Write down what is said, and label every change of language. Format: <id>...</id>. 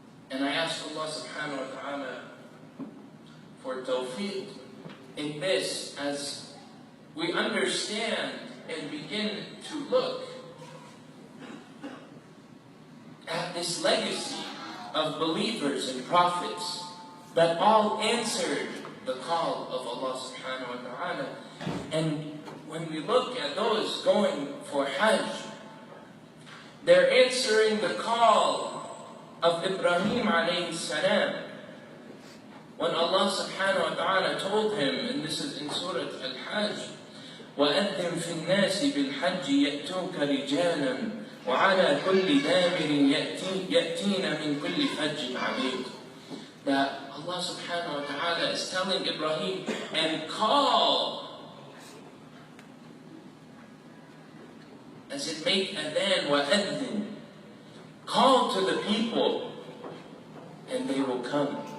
<en>And I ask Allah subhanahu wa ta'ala for tawfiq in this as we understand and begin to look at this legacy of believers and prophets that all answered the call of Allah subhanahu wa ta'ala. And when we look at those going for Hajj, they're answering the call of Ibrahim alayhi salam. When Allah subhanahu wa ta'ala told him, and this is in Surah Al-Hajj,</en> <ar>وَأَذِّن فِي النَّاسِ بِالْحَجِّ يَأْتُوكَ رِجَالًا وَعَلَى كُلِّ دَامِرٍ يَأْتِينَ مِنْ كُلِّ فَجٍّ عَمِيقٍ.</ar> <en>That Allah subhanahu wa ta'ala is telling Ibrahim, and call, as it make adhan, وَأَذِّن, call to the people, and they will come.</en>